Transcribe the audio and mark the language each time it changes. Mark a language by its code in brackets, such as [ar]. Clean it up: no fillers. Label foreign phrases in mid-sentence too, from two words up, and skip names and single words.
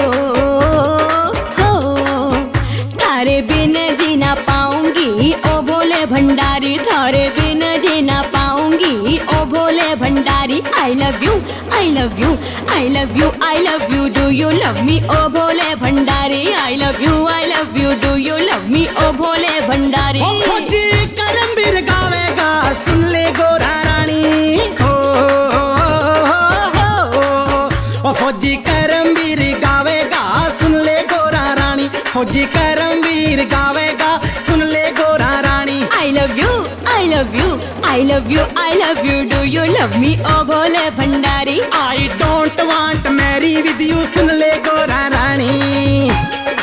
[bgc] थारे बिन जी न पाऊंगी ओ भोले भंडारी, थारे बिन जी न पाऊंगी ओ भोले भंडारी। [en] I love you, I love you, I love you, I love you, do you love me [bgc] ओ भोले भंडारी। [en] I love you, I love you, do you love me [bgc] ओ भोले भंडारी। फौजी करमबीर गावेगा सुन ले गोरा रानी, हो फौजी करमबीर गावेगा सुन ले गोरा रानी, फौजी करमबीर गावेगा सुन ले गोरा रानी। [en] I love you, I love you, I love you, I love you, do you love me [bgc] ओ भोले भंडारी। [en] I don't want marry with you [bgc] सुन ले गोरा रानी।